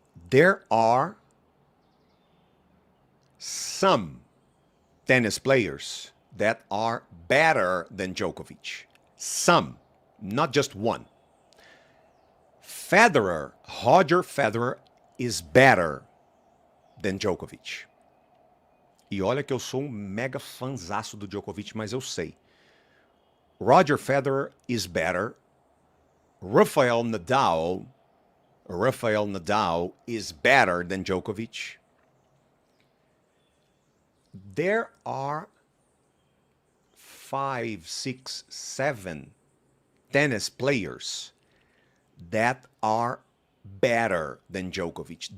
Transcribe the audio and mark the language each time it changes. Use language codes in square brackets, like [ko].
[en] There are some tennis players that are better than Djokovic. Some, not just one. Roger Federer is better than Djokovic. [pt] E olha que eu sou um mega fanzaço do Djokovic, mas eu sei. [en] Roger Federer is better. Rafael Nadal is better than Djokovic. There are 5, 6, 7 tennis players that are better than Djokovic.